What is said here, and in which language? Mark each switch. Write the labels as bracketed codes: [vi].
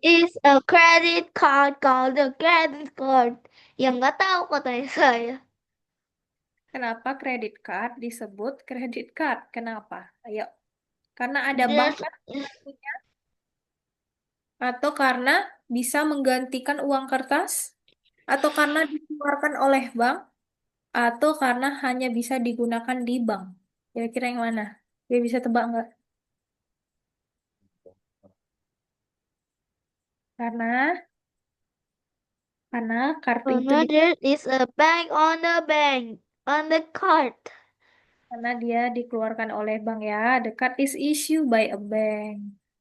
[en] is a credit card called a credit card? [id] Yang nggak tahu katanya saya. kenapa kredit card disebut kredit card? Kenapa? Ayo, karena ada bank [en] There's [id] kan kartunya? Atau karena bisa menggantikan uang kertas? Atau karena dikeluarkan oleh bank? Atau karena hanya bisa digunakan di bank? Kira-kira yang mana? Dia bisa tebak nggak? Karena kartu itu [en] There is a bank on the card. [id] karena dia dikeluarkan oleh bank ya. [en] The card is issued by a bank.